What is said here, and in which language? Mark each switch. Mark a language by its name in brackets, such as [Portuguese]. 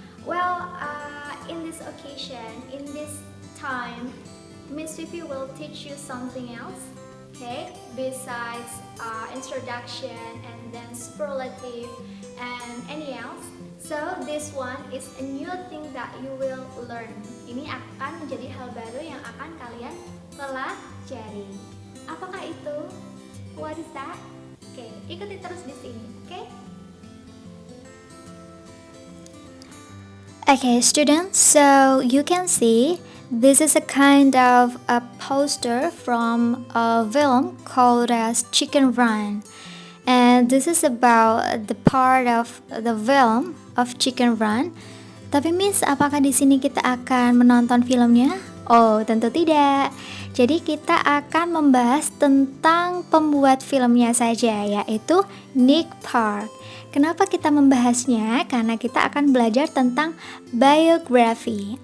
[English] Well, in this occasion, in this time, Miss Vivi will teach you something else, okay? Besides introduction and then superlative and any else. So this one is a new thing that you will learn. [Indonesian] Ini akan menjadi hal baru yang akan kalian pelajari. Apakah itu? [English] What is that? [Indonesian] Oke, ikuti terus di sini, oke? [English] Okay, students, so you can see this is a kind of a poster from a film called as Chicken Run. And this is about the part of the film of Chicken Run. [Indonesian] Tapi Miss, apakah di sini kita akan menonton filmnya? Oh, tentu tidak. Jadi kita akan membahas tentang pembuat filmnya saja, yaitu Nick Park. Kenapa kita membahasnya? Karena kita akan belajar tentang biography.